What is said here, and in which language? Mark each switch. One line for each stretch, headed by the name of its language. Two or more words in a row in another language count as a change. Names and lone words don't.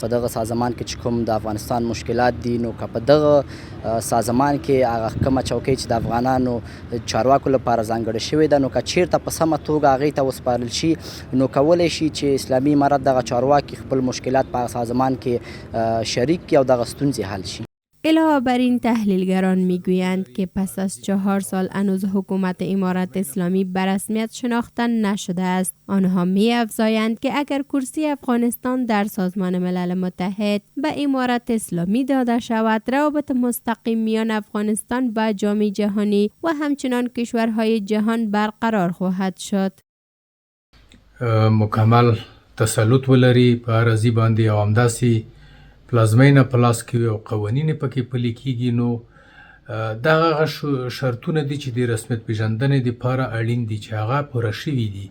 Pashto: په دغه سازمان کې چې کوم د افغانستان مشکلات دي، نو که په دغه سازمان کې هغه کومه چوکۍ چې د افغانانو چارواکو لپاره ځانګړې شوې ده، نو که چیرته په سمه توګه هغې ته وسپارل شي، نو کولی شي چې اسلامي امارت دغه چارواکي خپل مشکلات په سازمان کې شریک کړي او دغه ستونزې حل شي.
Persian: علاوه بر این تحلیلگران میگویند که پس از 4 سال هنوز حکومت امارت اسلامی به رسمیت شناخته نشده است. آنها می‌افزایند که اگر کرسی افغانستان در سازمان ملل متحد به امارت اسلامی داده شود، روابط مستقیم میان افغانستان و جامعه جهانی و همچنان کشورهای جهان برقرار خواهد شد.
Pashto: مکمل تسلط ولري په اراضي باندې او همداسې پلازمینه پلاس کې او قوانین پکې پلي کېږي، نو دغه شرطونه دي چې د رسمیت پیژندنې دپاره اړین دي چې هغه پوره شوي دي.